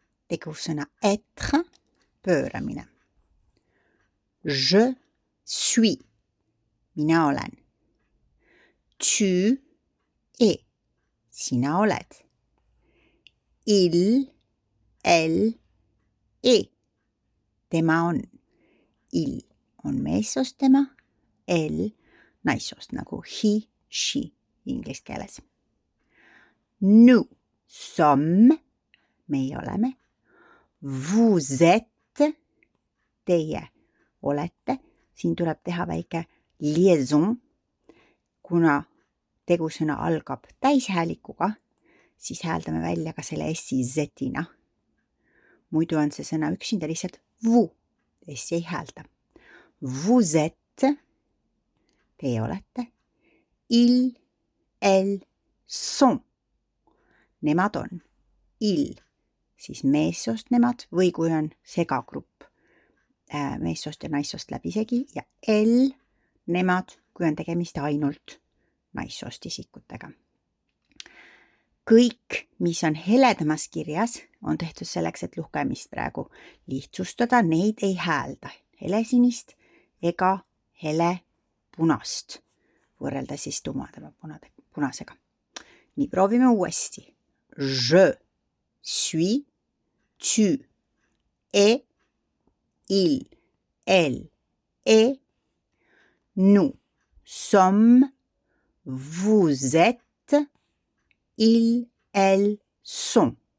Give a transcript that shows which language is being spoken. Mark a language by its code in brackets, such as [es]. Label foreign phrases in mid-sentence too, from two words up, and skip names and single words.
[et] tegusõna être, pööramine. [fr] Je suis, [et] mina olen. [fr] Tu es, [et] sina oled. [fr] Il, elle, est, [et] tema on. Il on meessoost tema, elle naissoost nagu [en] he, she [et] inglise keeles. [fr] Nous sommes, [et] meie oleme. [fr] Vous êtes, [et] teie olete. Siin tuleb teha väike liaison. Kuna tegusõna algab täishäälikuga, siis hääldame välja ka selle S-i Z-ina. Muidu on see sõna üksinda lihtsalt vous. S-i ei häälda. [fr] Vous êtes, [et] teie olete. [fr] Il, elle, sont. [et] Nemad on. Il, siis meessoost nemad või kui on segagrupp meessoost ja naissoost läbisegi ja elle, nemad, kui on tegemist ainult naissoost isikutega. Kõik, mis on heledamas kirjas, on tehtud selleks, et lugemist praegu lihtsustada, neid ei häälda. Helesinist ega hele punast, võrrelda siis tumadema punasega. Nii, proovime uuesti. [fr] Je suis, tu es, il, elle, est, nous sommes, vous êtes, ils, elles sont.